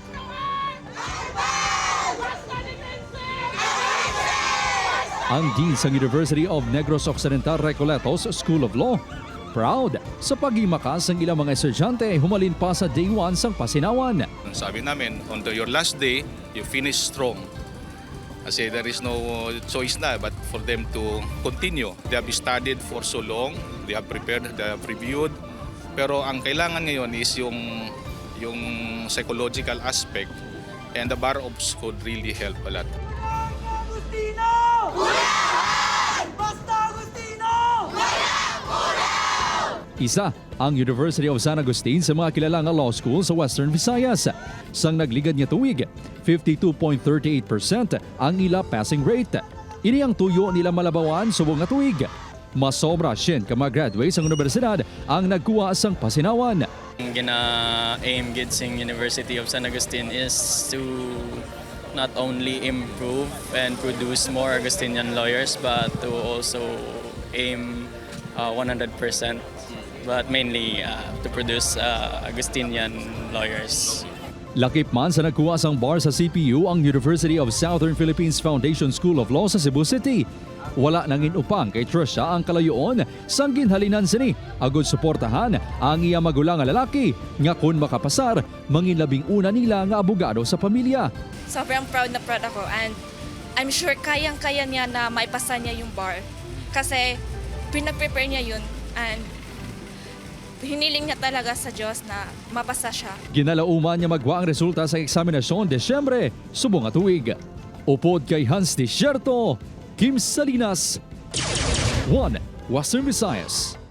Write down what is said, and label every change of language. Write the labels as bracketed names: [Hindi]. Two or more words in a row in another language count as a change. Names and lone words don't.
[Hiligaynon] Ang Dean sang University of Negros Occidental Recoletos School of Law, proud sa paghimakas ng ilang mga estudyante humalin pa sa day 1 sang pasinawan. [Filipino] Sabi namin, [English] on your last day, you finish strong. Kasi there is no choice na but for them to continue. They have studied for so long, they have prepared, they have reviewed. [Filipino] Pero ang kailangan ngayon is yung [English] psychological aspect, and the bar ops could really help a lot. [Hiligaynon] Isa ang University of San Agustin sa mga kilalang law school sa Western Visayas. Sang nagligad niya tuwig, 52.38% ang ila passing rate. Ini ang tuyo nila malabawan subong nga tuwig. Masobra siyem ka mga graduates ang universidad ang nagkuha sang pasinawan. Ang gina-aim gid sing University of San Agustin is to not only improve and produce more Agustinian lawyers but to also aim 100%, but mainly to produce Agustinian lawyers. Lakip man sa nagkuha sang bar sa CPU ang University of Southern Philippines Foundation School of Law sa Cebu City. Wala nang inupang kay Trisha ang kalayoon sang ginhalinan sini agud suportahan ang iya magulang nga lalaki nga kun makapasar manginlabing una nila nga abogado sa pamilya. [Filipino] Sobrang proud na proud ako, [English] and I'm sure [Filipino] kayang-kaya niya na maipasa niya yung bar kasi pinaprepare niya yun, and hiniling niya talaga sa Diyos na mapasa siya. [Hiligaynon] Ginalauman niya magwa ang resulta sa eksaminasyon Desyembre subong nga tuig. Upod kay Hans Desierto, Kim Salinas, One Western Visayas.